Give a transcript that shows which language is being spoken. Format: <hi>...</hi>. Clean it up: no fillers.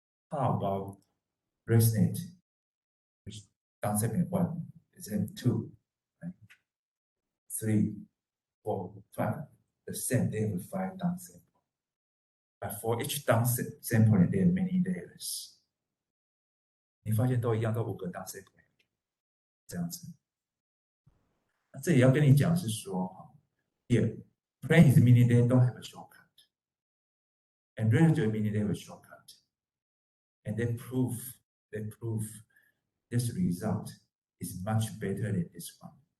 <en>How about ResNet, which downsampling 1, is then 2, right? 3, 4, 5. The same, they have 5 downsampling. But for each downsampling, there are many layers.</en> <zh>你发现都一样，都5个 downsampling， 这样子。那这里要跟你讲是说</zh> <en>，here plain is meaning they don't have a shortcut, and relative meaning they have a shortcut, and they prove this result is much better than this one.</en>